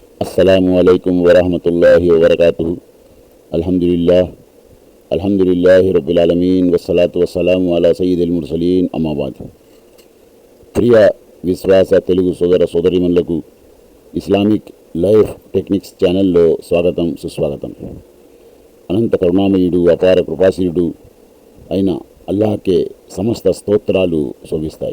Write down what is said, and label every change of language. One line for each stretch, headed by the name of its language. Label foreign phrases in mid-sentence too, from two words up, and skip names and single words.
Arabic: السلام عليكم ورحمة الله وبركاته. الحمد لله رب العالمين والصلاة والسلام على سيد المرسلين أما بعد.
Telugu: ప్రియ విశ్వాస తెలుగు సోదర సోదరీమణులకు ఇస్లామిక్ లైఫ్ టెక్నిక్స్ ఛానల్లో స్వాగతం సుస్వాగతం. అనంత కరుణామయుడు అపార కృపాశీలుడు అయిన అల్లాహ్కే సమస్త స్తోత్రాలు శోభిస్తాయి.